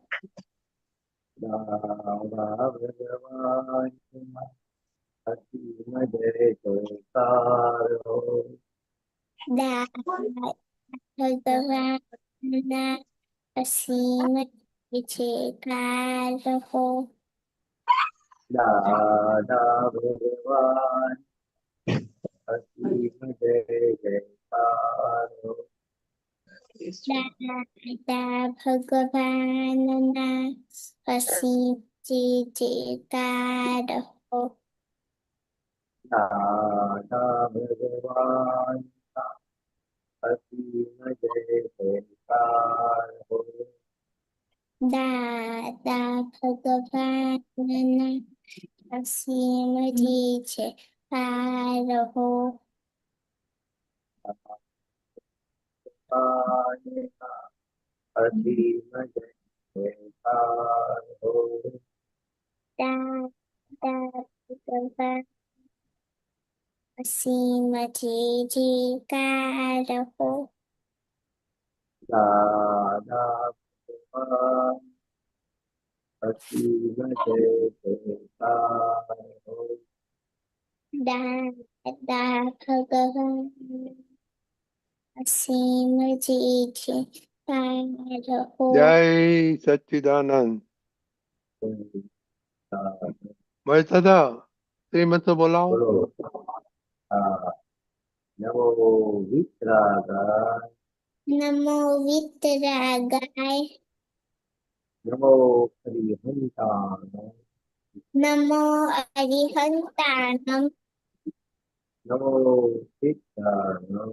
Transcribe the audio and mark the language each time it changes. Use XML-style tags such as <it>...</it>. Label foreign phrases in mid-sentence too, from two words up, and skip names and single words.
<gu>દાદા ભગવાન અસીમ જય જયકાર હો. દાદા ભગવાનના અસીમ જે જયકાર હો. દાદા ભગવાન અસીમ જય જયકાર હો। દાદા ભગવાનના અસીમ જય જયકાર હો. દાદા ભગવાન અસીમ જય જયકાર હો। દાદા ભગવાનના અસીમ જય જયકાર હો. અસીમ જય જયકાર હો। દાદા ભગવાન અસીમ જય જયકાર હો. દાદા ભગવાન અસીમ જય જયકાર હો। દાદા ભગવાન અસીમ જય જયકાર હો. જય સચ્ચિદાનંદ મહેશ દાદા શ્રીમત બોલાવો</gu> <hi>बोलो हाँ,</hi> <pra>नमो वितरागाय નમો વિતરાગાય नमो हरिहंताय નમો અરિહંતાણમ नमो सिद्धाय</pra>